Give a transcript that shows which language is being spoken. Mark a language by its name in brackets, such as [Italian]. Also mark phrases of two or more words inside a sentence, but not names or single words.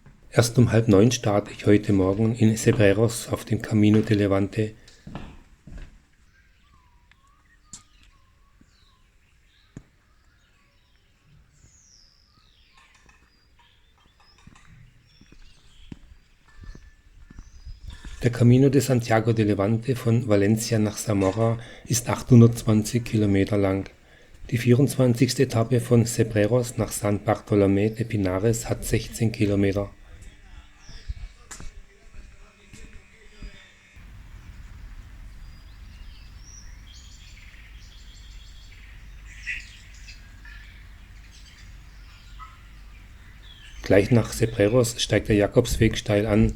[German] Erst um 8:30 starte ich heute Morgen in Cebreros auf dem Camino de Levante. Der Camino de Santiago de Levante von Valencia nach Zamora ist 820 Kilometer lang. Die 24. Etappe von Cebreros nach San Bartolomé de Pinares hat 16 Kilometer. Gleich nach Cebreros steigt der Jakobsweg steil an.